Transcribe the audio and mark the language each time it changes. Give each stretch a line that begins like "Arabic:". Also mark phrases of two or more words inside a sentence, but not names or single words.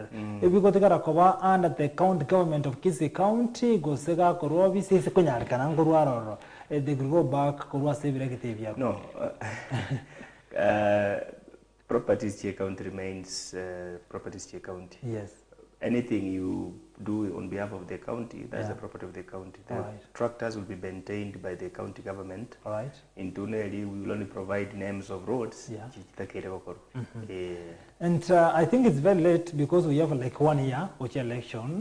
Gusii: Ebiko tegara koba
English: under the county government of Kisii County
Gusii: gosega korwa bisi se konyarikana ngorwa roro.
English: They go back
Gusii: korwa se ebiro ketebi yako.
English: No. Properties Chia County remains properties Chia County. Yes. Anything you do on behalf of the county, that's the property of the county. The tractors will be maintained by the county government. All right. In Tuneli, we will only provide names of roads. And I think it's very late because we have like 1 year which election.